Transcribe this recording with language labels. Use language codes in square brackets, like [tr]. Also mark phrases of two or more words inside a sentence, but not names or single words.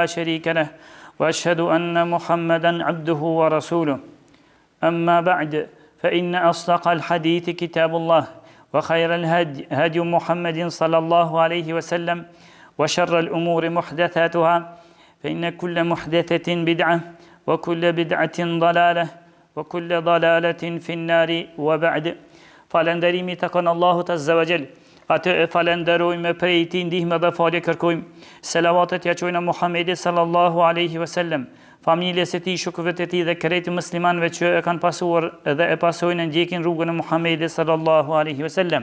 [ar] شريك له وأشهد أن محمدا عبده ورسوله أما بعد فإن أصدق الحديث كتاب الله وخير الهدي هدي محمد صلى الله عليه وسلم وشر الأمور محدثاتها فإن كل محدثة بدعة وكل بدعة ضلالة وكل ضلالة في النار وبعد [sq] Falënderimi të kënë Allahut [ar] عز وجل. [sq] Atë e falenderojmë prej tij ndihmë dhe falje kërkojmë. Selavatet ja çojmë Muhamedit [ar] صلى الله عليه وسلم, [sq] familjes së tij, shokëve të tij dhe krejt muslimanëve që e kanë pasuar dhe e pasojnë ndjekin rrugën e Muhamedit [ar] صلى الله عليه وسلم.